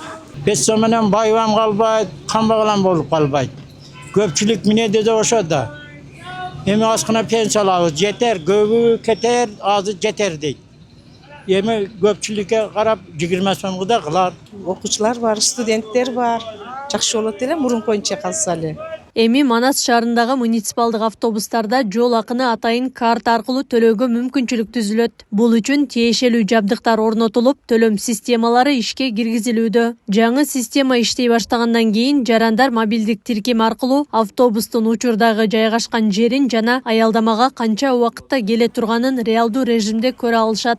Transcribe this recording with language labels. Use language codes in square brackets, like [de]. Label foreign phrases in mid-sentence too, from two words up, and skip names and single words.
[uz] 5 so'mdan boy ham qolmaydi, kambag'al bo'lib qolmaydi. Ko'pchilik mine dedi o'shada. Endi ozgina pensiya olamiz, yeter, ko'pi ketar, ozi yeter deydi. Endi ko'pchilikka qarab 20 so'mga qilar. O'quvchilar var, studentlar var. [ky] Жақсы болот эле мурун коюнча калса эле. Эми Манас шаарындагы муниципалдык автобустарда жол акыны атайын карта аркылуу төлөөгө мүмкүнчүлүк түзүлөт. Бул үчүн тиешелүү жабдыктар орнотулуп, төлөм системалары ишке киргизилүүдө. Жаңы система иштей баштагандан кийин жарандар мобилдик тиркем аркылуу автобустун учурдагы жайгашкан жерин жана аялдамага канча убакытта келе турганын реалдуу режимде көрө алышат.